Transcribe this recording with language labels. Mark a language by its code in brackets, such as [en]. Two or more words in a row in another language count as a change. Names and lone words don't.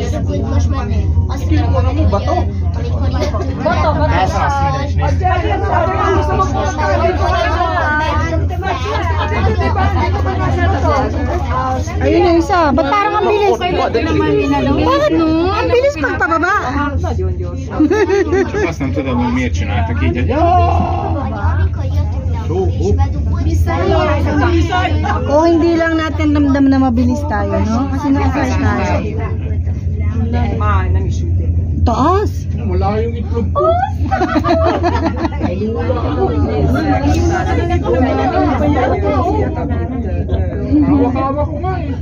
[tl] Bato. Ayun yung isa. Ba't parang ang bilis? Bakit no? Ang bilis pagpababa. [hu] Csak azt nem tudom, hogy miért csináltak így. [tl] O hindi lang natin ramdam na mabilis tayo, no? Kasi naka-first tayo. Taas! Wala yung itlog ko. Hawak-hawak ko nga eh.